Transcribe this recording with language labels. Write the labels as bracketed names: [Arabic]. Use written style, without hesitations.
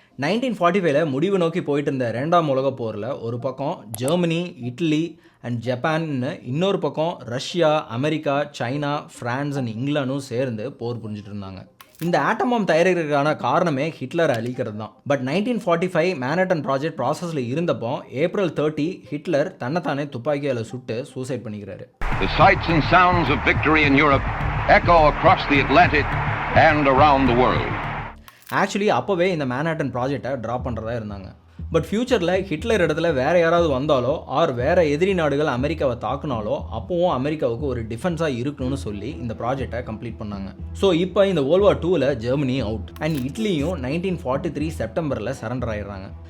[Tamil] 1945 முடிவு நோக்கி போயிட்டு இருந்த 2ஆம் உலகப் போரில் ஒரு பக்கம் ஜெர்மனி, இட்லி அண்ட் ஜப்பான்னு, இன்னொரு பக்கம் Russia, America, China, France and இங்கிலாண்டும் சேர்ந்து போர் புரிஞ்சிட்டு இருந்தாங்க. இந்த ஆட்டம் பாம் தயாரிக்கிறதுக்கான காரணமே ஹிட்லரை அழிக்கிறது தான். பட் 1945 மேன்ஹட்டன் ப்ராஜெக்ட் ப்ராசஸில் இருந்தப்போ April 30 ஹிட்லர் தன்னைத்தானே துப்பாக்கியால் சுட்டு சூசைட் பண்ணிக்கிறாரு. [English] The sights and sounds of victory in Europe echo across the Atlantic and around the world. [Tamil] Actually அப்போவே இந்த மேன்ஹட்டன் ப்ராஜெக்டை ட்ராப் பண்ணுறதா இருந்தாங்க. பட் ஃப்யூச்சரில் ஹிட்லர் இடத்துல வேறு யாராவது வந்தாலோ ஆர் வேறு எதிரி நாடுகள் அமெரிக்காவை தாக்குனாலோ அப்போவும் அமெரிக்காவுக்கு ஒரு டிஃபென்ஸாக இருக்கணும்னு சொல்லி இந்த ப்ராஜெக்டை கம்ப்ளீட் பண்ணாங்க. ஸோ இப்போ இந்த World War IIல Germany out and இட்லியும் 1943 செப்டம்பரில் சரண்டர் ஆயிடுறாங்க.